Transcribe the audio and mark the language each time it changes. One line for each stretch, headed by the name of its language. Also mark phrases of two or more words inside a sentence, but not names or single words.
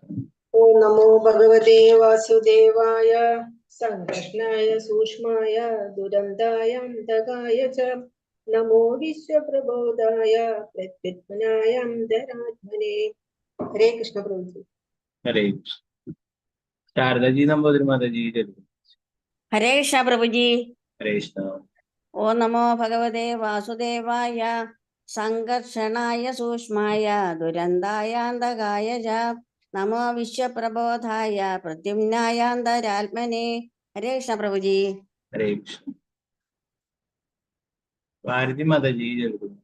Sanskrit: ഓം നമോ ഭഗവതേ വാസുദേവായ സംഘർഷണായ സൂക്ഷ്മായ ദുരന്തായാന്തകായ ച നമോ വിശ്വപ്രബോധായ പ്രത്യുത്മനായ അന്തരാത്മനെ. ഹരേ കൃഷ്ണ പ്രഭുജി. ഹരേ കൃഷ്ണ.
Malayalam: ശാരദജി നമ്പൂതിരി മാതാജി ചൊല്ലിക്കൊള്ളൂ.
Sanskrit: हरे कृष्णा प्रभु जी। ഹരേ കൃഷ്ണ. ഓം നമോ ഭഗവതേ വാസുദേവായ സംഘർഷണായ സൂക്ഷ്മായ ദുരന്തായാന്തകായ ച നമോ വിശ്വപ്രബോധായ പ്രദ്യുമ്നായാന്തരാത്മനെ. ഹരേ കൃഷ്ണ പ്രഭുജി. ഹരേ കൃഷ്ണ.
Malayalam: ഭാരതി മാതാജി ചൊല്ലുന്നു.